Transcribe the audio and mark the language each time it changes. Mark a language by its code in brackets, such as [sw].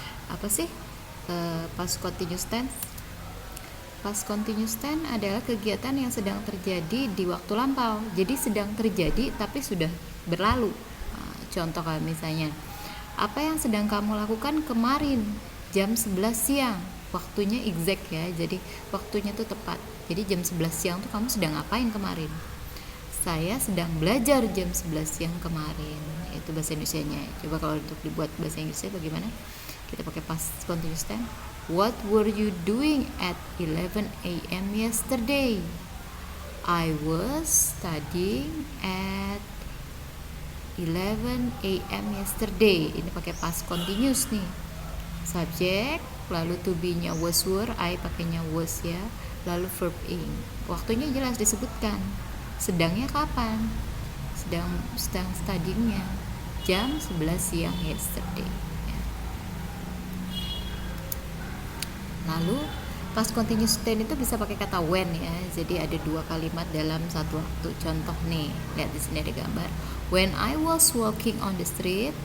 [id] Apa sih past continuous tense? Past continuous tense adalah kegiatan yang sedang terjadi di waktu lampau. Jadi sedang terjadi tapi sudah berlalu. Contoh kayak misalnya, apa yang sedang kamu lakukan kemarin jam 11 siang? Waktunya exact ya. Jadi waktunya tuh tepat. Jadi jam 11 siang tuh kamu sedang ngapain kemarin? Saya sedang belajar jam 11 siang kemarin. Itu bahasa Indonesianya. Coba kalau untuk dibuat bahasa Inggrisnya bagaimana? Kita pakai past continuous tense. [en] What were you doing at 11 a.m. yesterday? I was studying at 11 a.m. yesterday. [id] Ini pakai past continuous nih. Subject, lalu to be-nya was were, I pakainya was ya. Lalu verb ing. Waktunya jelas disebutkan. Sedangnya kapan? Sedang studyingnya jam 11 siang yesterday. Lalu past continuous tense itu bisa pakai kata when ya. Jadi ada dua kalimat dalam satu waktu. Contoh nih, lihat di sini ada gambar. [en] When I was walking on the street.